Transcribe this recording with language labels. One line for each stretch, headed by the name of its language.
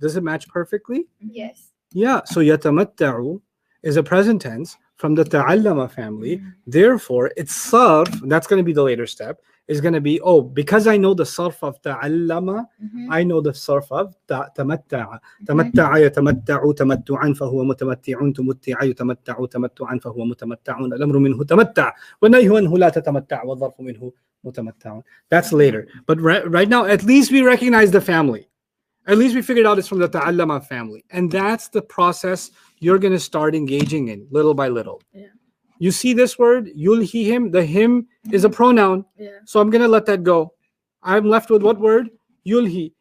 English: Does it match perfectly? Yes. Yeah. So yatamatta'u is a present tense from the ta'allama family. Mhm. Therefore, its sarf, that's going to be the later step, is going to be, because I know the sarf of ta'allama, Mhm. I know the sarf of tamatta'a.
Arabic: تمتع يتمتع تمتعا فهو متمتع تمتع يتمتع تمتعا فهو متمتع الأمر منه تمتع والنهي عنه لا تتمتع والظرف منه متمتع.
English: That's later. But right now, at least we recognize the family. At least we figured out it's from the ta'allama family. And that's the process you're going to start engaging in little by little. Yeah. You see this word, yulhihim, the him is a pronoun. Yeah. So I'm going to let that go. I'm left with what word? Yulhi.